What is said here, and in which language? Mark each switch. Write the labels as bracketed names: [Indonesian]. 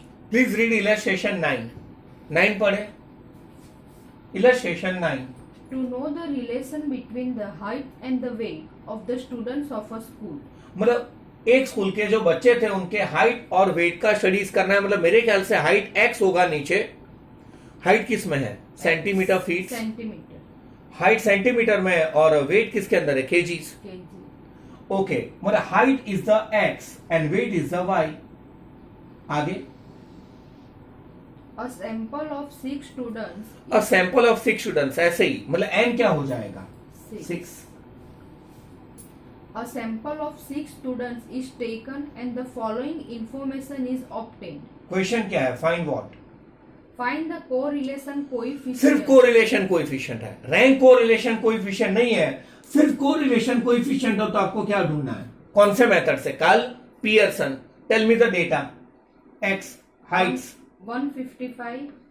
[English] please read illustration 9 [Hindi] पढ़े। [English] Illustration 9। To know the relation between the height and the weight of the students of a school. [Hindi] मतलब एक school के जो बच्चे थे उनके हाइट और वेट का स्टडीज करना है। मतलब मेरे ख्याल से हाइट एक्स होगा नीचे, हाइट किस में है? [English] centimetre, feet, centimetre, [Hindi] height centimetre में है और वेट किसके अंदर है? [English] KGs. kg. Okay, [Hindi] मतलब [English] Height is the X and weight is the Y. [Hindi] आगे [English] A sample of 6 students. A sample of 6 students, [Hindi] ऐसे ही मतलब एन क्या हो जाएगा? 6। [English] A sample of 6 students is taken and the following information is obtained. Question [Hindi] क्या है? [English] Find what? Find the correlation coefficient. [Hindi] सिर्फ correlation coefficient है, रैंक कोरिलेशन कोएफिशिएंट नहीं है। सिर्फ कोरिलेशन कोएफिशिएंट हो तो आपको क्या ढूंढना है? कौन से मेथड से? Karl Pearson. [English] Tell me the data. X heights 155,